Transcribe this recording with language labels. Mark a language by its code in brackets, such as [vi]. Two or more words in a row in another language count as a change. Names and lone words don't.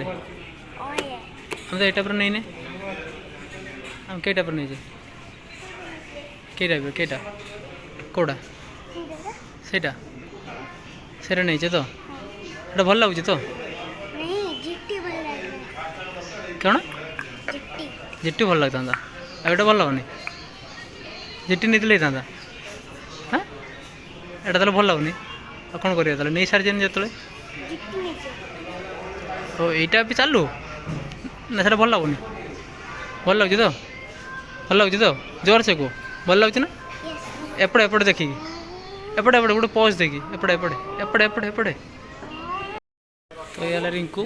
[or] ओए ଆମେ ତ ଏଇ ଟାଇପ୍ର ନେଇନେ, ଆମେ କେଇ ଟାଇପ୍ର ନେଇଛେ? କେଇ ଟାଇପ୍ର କେଇଟା କେଉଁଟା ସେଇଟା ସେଇଟା ନେଇଛେ ତ? ଏଇଟା ଭଲ ଲାଗୁଛି ତ? ନାହିଁ ଜିଟି ଭଲ ଲାଗିଲା କ'ଣ जीटी ଜିଟି ଭଲ ଲାଗିଥାନ୍ତା, ଆଉ ଏଇଟା ଭଲ ଲାଗୁନି? ଜିଟି ନେଇଥିଲେ ହେଇଥାନ୍ତା। ହାଁ ଏଇଟା ତାହେଲେ ଭଲ ଲାଗୁନି, ଆଉ କ'ଣ କରିବା ତାହେଲେ? ନେଇ ସାରିଛନ୍ତି ଯେତେବେଳେ, ଜିଟି ନେଇଛେ ଓ ଏଇଟା ବି ଚାଲୁ ନା, ସେଇଟା ଭଲ ଲାଗୁନି? ଭଲ ଲାଗୁଛି ତ? ଭଲ ଲାଗୁଛି ତ? ଜୋରସେ କୁହ, ଭଲ ଲାଗୁଛି ନା? यस ଏପଟେ ଏପଟେ ଦେଖିକି, ଏପଟେ ଏପଟେ ଗୋଟେ ପଜ୍ ଦେଇକି, ଏପଟେ ଏପଟେ ଏପଟେ ଏପଟେ ଏପଟେ। ତ ଏ ହେଲା ରିଙ୍କୁ।